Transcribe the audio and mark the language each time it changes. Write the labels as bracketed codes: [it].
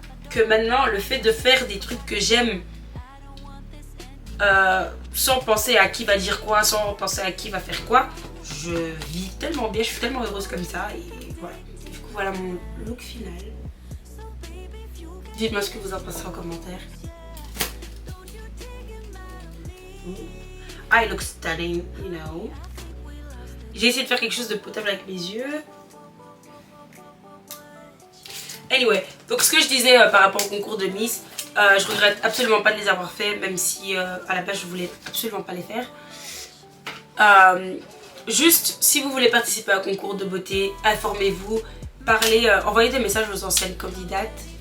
[fr] Que maintenant, le fait de faire des trucs que j'aime, sans penser à qui va dire quoi, sans penser à qui va faire quoi, je vis tellement bien, je suis tellement heureuse comme ça. Et voilà. Du coup, voilà mon look final. Dites-moi ce que vous en pensez en commentaire. [en] I look stunning, you know. [fr] J'ai essayé de faire quelque chose de potable avec mes yeux. Anyway, donc ce que je disais par rapport au concours de Miss, je regrette absolument pas de les avoir fait, même si à la base je voulais absolument pas les faire. Juste, si vous voulez participer à un concours de beauté, informez-vous, parlez, envoyez des messages aux anciennes candidates.